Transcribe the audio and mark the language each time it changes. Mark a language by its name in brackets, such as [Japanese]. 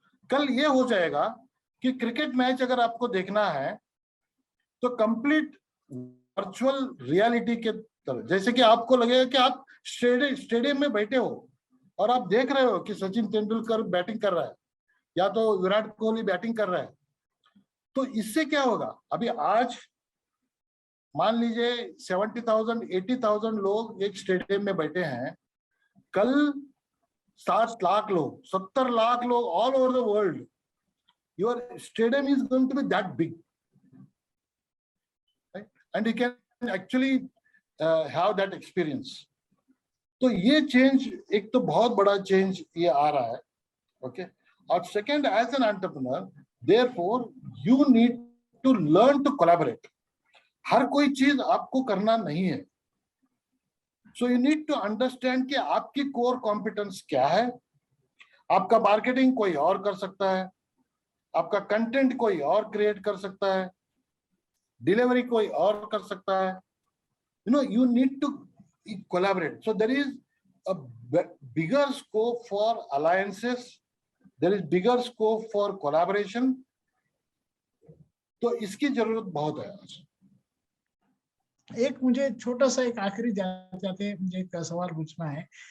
[Hindi] कल ये हो जाएगा कि क्रिकेट मैच अगर आपको देखना है तो कंप्लीट वर्चुअल रियलिटी के तरह, जैसे कि आपको लगेगा कि आप स्टेडियम में बैठे हो और आप देख रहे हो कि सचिन तेंदुलकर बैटिंग कर रहा है या तो विराट कोहली बैटिंग कर रहा है। तो इससे क्या होगा, अभी आज मान लीजिए 70,000 80,000 लोग एक स्टेडियम में बैठे हैं, कल 60 लाख लोग, 70 लाख लोग [English] all over the world, your stadium is going to be that big, right? And you can actually have that experience. [Hindi] तो ये चेंज एक तो बहुत बड़ा चेंज ये आ रहा है, ओके. [English] और second, as an entrepreneur, therefore you need to learn to collaborate. [Hindi] हर कोई चीज आपको करना नहीं है. [English] so you need to understand [Hindi] कि आपकी कोर कॉम्पिटेंस क्या है. आपका मार्केटिंग कोई और कर सकता है, आपका कंटेंट कोई और क्रिएट कर सकता है, डिलीवरी कोई और कर सकता है. [English] You know, you need to collaborate. So there is a bigger scope for alliances, there is bigger scope for collaboration. [Hindi] तो इसकी जरूरत बहुत है आज. एक मुझे छोटा सा एक आखिरी जाते मुझे एक सवाल पूछना है.